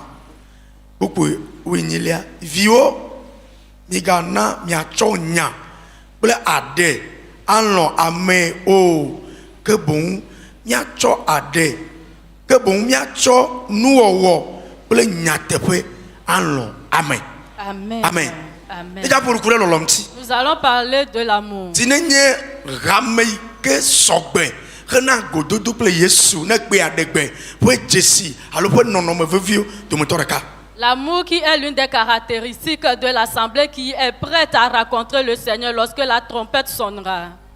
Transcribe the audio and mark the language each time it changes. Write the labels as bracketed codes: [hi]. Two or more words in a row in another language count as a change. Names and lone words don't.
[ee] Kpukpu winyilia viwo migana miatsɔ nya kple aɖe alɔ ame o ke boŋ miatsɔ aɖe ke boŋ miatsɔ nuwɔwɔ kple nyateƒe alɔ ame. Amen. Amen. Amen. [fr] Nous allons parler de l'amour. L'amour qui est l'une des caractéristiques de l'assemblée qui est prête à rencontrer le Seigneur lorsque la trompette sonnera.